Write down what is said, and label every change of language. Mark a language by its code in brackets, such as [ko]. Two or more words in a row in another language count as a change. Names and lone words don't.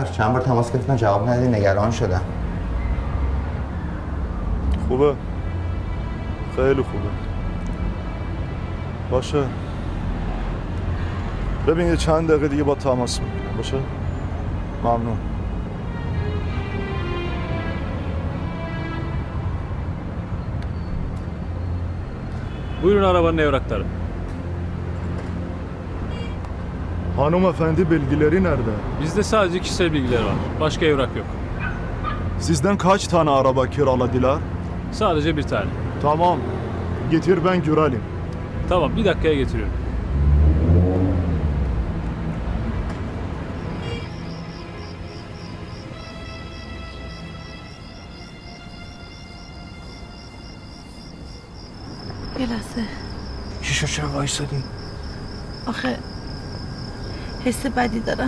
[fa] چند بار تماس گرفتم جواب ندادی، نگران شدم. خوبه؟ خیلی خوبه. باشه ببین یه چند دقیقه دیگه با تماس میگیرم. باشه ممنون. [tr] Buyurun arabanın evrakları. Hanım efendi bilgileri nerede? Bizde sadece kişisel bilgiler var. Başka evrak yok. Sizden kaç tane araba kiraladılar? Sadece bir tane. Tamam. Getir ben görelim. Tamam bir dakikaya getiriyorum. [fa] یه لحظه. چی شد چرا وایسادی؟ آخه حس بدی دارم.